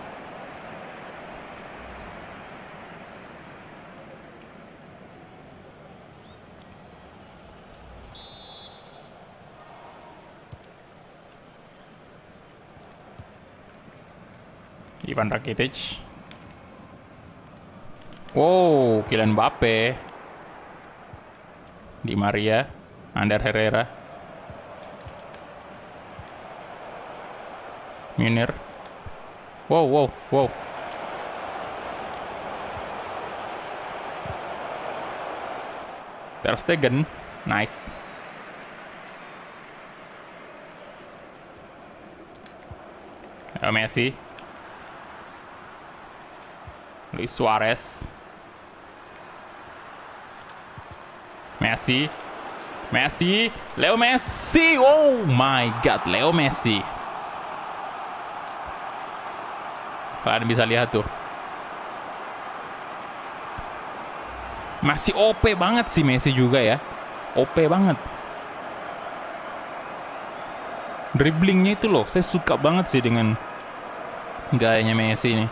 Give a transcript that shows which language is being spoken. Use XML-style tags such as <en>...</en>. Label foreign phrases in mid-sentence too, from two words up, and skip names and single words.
<id>Ivan Rakitic. Wow, Kylian Mbappe. Di Maria, Ander Herrera. Munir. Wow, wow, wow. Ter Stegen, nice. Messi. Luis Suarez. Messi. Messi. Leo Messi.</id> <en>Oh my god,</en> <id>Leo Messi. Kalian bisa lihat tuh. Masih OP banget sih Messi juga ya. OP banget. Dribblingnya itu loh, saya suka banget sih dengan gayanya Messi ini.</id>